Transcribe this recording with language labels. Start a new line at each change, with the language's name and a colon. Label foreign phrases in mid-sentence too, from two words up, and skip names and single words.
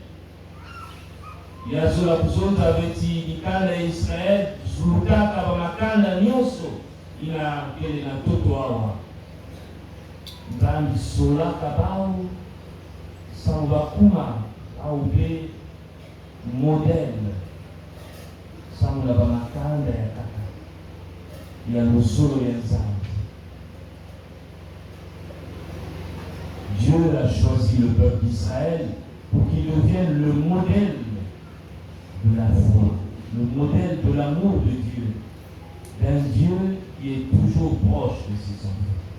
Kituba (Democratic Republic of Congo): ya zola kuzonza beti kanda ya Israel sulutaka ba makanda nyonso ina kele na toto awa Nzambi sola kabao samba kuma au be modèle samula ba makanda ya kaka ya lusolo ya Nzambi.
French: Dieu a choisi le peuple d'Israël pour qu'il devienne le modèle de la foi, le modèle de l'amour de Dieu, d'un Dieu qui est toujours proche de ses enfants.